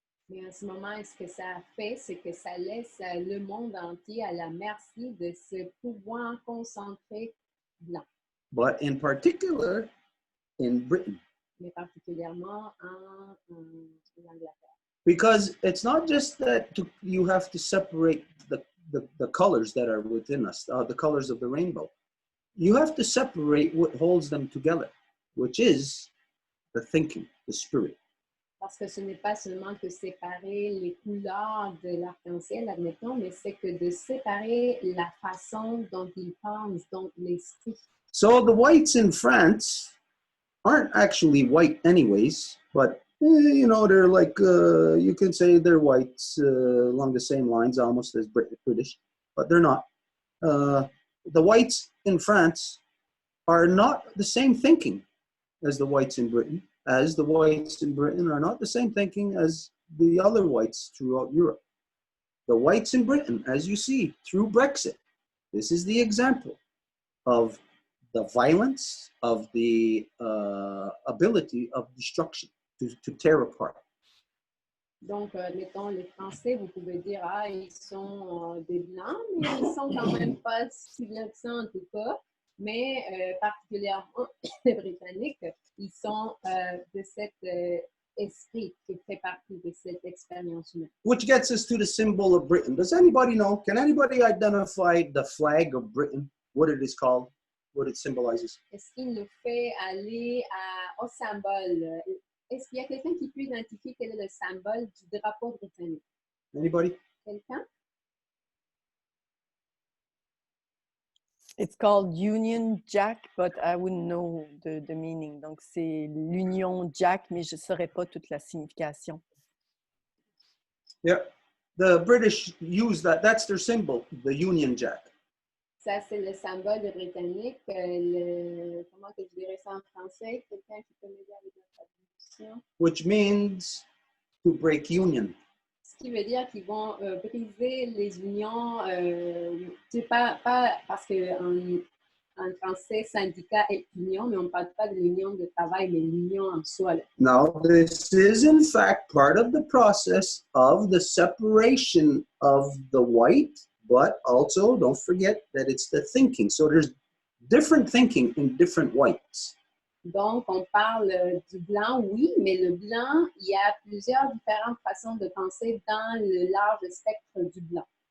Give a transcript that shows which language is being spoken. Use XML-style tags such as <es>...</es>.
<fr>Mais en ce moment, ce que ça a fait, c'est que ça laisse le monde entier à la merci de ce pouvoir concentré blanc.</fr> <en>But in particular, in Britain.</en> <fr>Mais particulièrement en Angleterre.</fr> <en>Because it's not just that you have to separate the colors that are within us, the colors of the rainbow. You have to separate what holds them together, which is the thinking, the spirit.</en> <fr>Parce que ce n'est pas seulement que séparer les couleurs de l'arc-en-ciel, admettons, mais c'est que de séparer la façon dont ils pensent, donc l'esprit.</fr> <en>So the whites in France aren't actually white anyways, but you know, they're like, you can say they're whites along the same lines almost as British, but they're not. The whites in France are not the same thinking as the whites in Britain, as the whites in Britain are not the same thinking as the other whites throughout Europe. The whites in Britain, as you see, through Brexit, this is the example of the violence, of the ability of destruction, to tear apart.</en> <fr>Donc, mettons, les Français, vous pouvez dire, ah, ils sont des Blancs, mais ils sont quand même pas si blancs que ça en tout cas. Mais particulièrement les Britanniques, ils sont de cet esprit qui fait partie de cette expérience humaine.</fr> <en>Which gets us to the symbol of Britain. Does anybody know? Can anybody identify the flag of Britain? What it is called? What it symbolizes?</en> <fr>Est-ce qu'il nous fait aller au symbole? Est-ce qu'il y a quelqu'un qui peut identifier quel est le symbole du drapeau britannique?</fr> <en>Anybody?</en> <fr>Quelqu'un?</fr> <en>It's called Union Jack, but I wouldn't know the meaning.</en> <fr>Donc, c'est l'Union Jack, mais je ne saurais pas toute la signification.</fr> <en>Yeah. The British use that. That's their symbol, the Union Jack.</en> <fr>Ça, c'est le symbole des Britanniques. Comment que je dirais ça en français? Quelqu'un qui peut m'aider avec la traduction?</fr> <en>Which means to break union.</en> <fr>Ce qui veut dire qu'ils vont briser les unions, pas parce qu'en français, syndicat est union, mais on ne parle pas de l'union de travail, mais l'union en soi. Là.</fr> <en>Now, this is in fact part of the process of the separation of the white, but also don't forget that it's the thinking. So there's different thinking in different whites.</en> <fr>Donc, on parle du blanc, oui, mais le blanc, il y a plusieurs différentes façons de penser dans le large spectre du blanc.</fr>